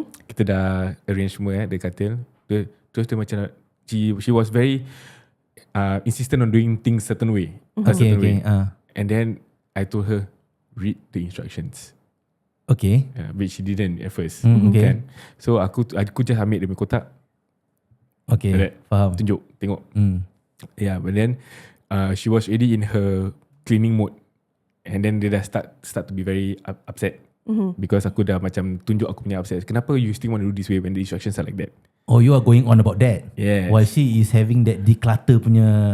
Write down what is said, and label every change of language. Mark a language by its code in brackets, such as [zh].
[ms] Kita dah arrange semua the katil. Terus dia macam [en] she was very insistent on doing things certain way. A certain way. And then I told her, read the instructions. Okay. Which she didn't at first. Okay. [ms] Kan? So aku just ambil dia punya kotak. [en] Okay. Like that. [ms] Faham. Tunjuk, tengok. [en] Yeah, but then she was already in her cleaning mode. And then [ms] dia dah [en] start to be very upset. Because [ms] aku dah macam tunjuk aku punya [en] upset. [ms] Kenapa [en] you still want to do this way when the instructions are like that? Oh, you are going on about that. Yes. While she is having that declutter punya.